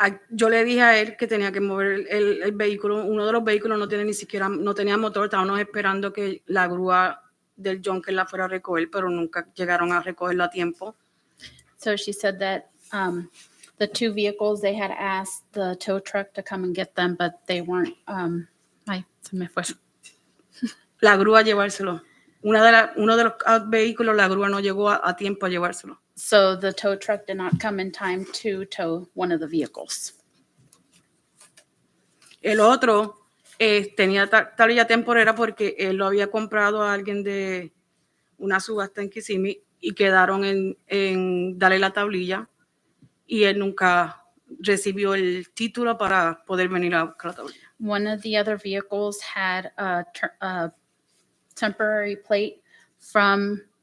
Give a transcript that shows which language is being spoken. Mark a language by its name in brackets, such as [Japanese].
[Spanish] Yo le dije a él que tenía que mover el vehículo. Uno de los vehículos no tenía motor. Estábamos esperando que la grúa del Junker la fuera a recoger, pero nunca llegaron a recogerla a tiempo. [English] So she said that the 2 vehicles, they had asked the tow truck to come and get them, but they weren't. [Spanish] Ay, se me fue. La grúa llevárselo. Uno de los vehículos, la grúa no llegó a tiempo a llevárselo. [English] So the tow truck did not come in time to tow one of the vehicles. [Spanish] El otro tenía tablilla temporera porque él lo había comprado a alguien de una subasta en Kissimmee y quedaron en darle la tablilla y él nunca recibió el título para poder venir a buscar la tablilla. [English] One of the other vehicles had a temporary plate from